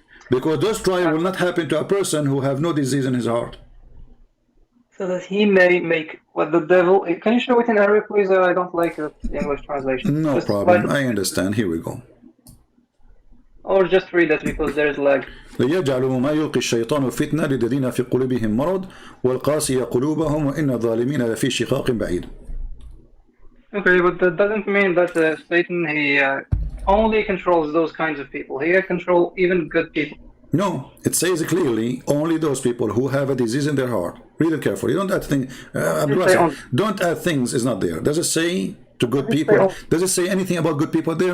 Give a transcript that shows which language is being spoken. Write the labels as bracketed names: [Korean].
[English] Because those trials will not happen to a person who have no disease in his heart. So that he may make what the devil. Can you show it in Arabic, please? I don't like the English translation. No just problem. I understand. Here we go. Or just read it because there's lag. [Arabic] ليجعلوا ما يلقي الشيطان فتنة للذين في قلوبهم مرض والقاسية قلوبهم وإن الظالمين لفي شقاق بعيد. [English] Okay, but that doesn't mean that Satan he only controls those kinds of people. He can control even good people. No, it says clearly only those people who have a disease in their heart. Read it carefully. Don't add things. Don't add things. Is not there. Does it say to good people? Does it say anything about good people there?